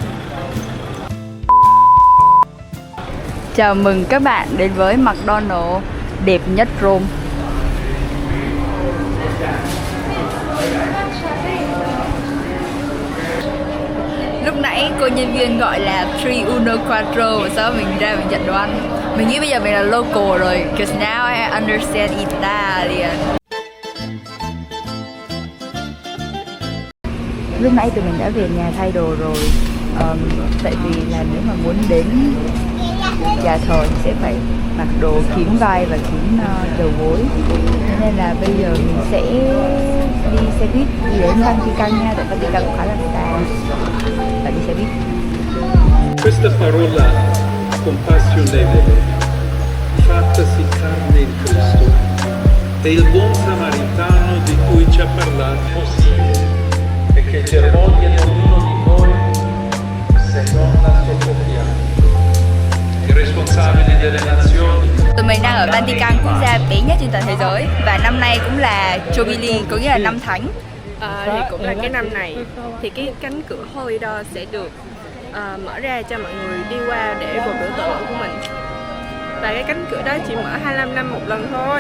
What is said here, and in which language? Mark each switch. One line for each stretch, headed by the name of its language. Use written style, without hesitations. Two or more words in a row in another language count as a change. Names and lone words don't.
Vietnamese: Chào mừng các bạn đến với McDonald's đẹp nhất Rome. Lúc nãy cô nhân viên gọi là 3
Italian: Uno Quattro,
Vietnamese: và sau mình ra mình nhận đồ ăn. Mình nghĩ bây giờ mình là local rồi,
English: because now I understand Italian.
Vietnamese: Lúc nãy tụi mình đã về nhà thay đồ rồi. Tại vì là nếu mà muốn đến nhà thờ thì sẽ phải mặc đồ kín vai và kín đầu gối, nên là bây giờ mình sẽ đi xe buýt đi đến Vatican nha, tại Vatican cũng khá là xa, và đi xe buýt.
Italian: Questa parola compassionevole, fattasi carne in Cristo, è il buon samaritano di cui ci ha parlato Sirio, e che germoglia in ognuno di noi se non la sofferenza. I responsabili delle nazioni
Vietnamese: Tụi mình đang ở Vatican, quốc gia bé nhất trên toàn thế giới. Và năm nay cũng là Jubilee, có nghĩa là năm thánh. Thì cũng là cái năm này thì cái cánh cửa
English: Holy Door
Vietnamese: sẽ được mở ra cho mọi người đi qua để gột rửa tội lỗi của mình. Và cái cánh cửa đó chỉ mở 25 năm một lần thôi.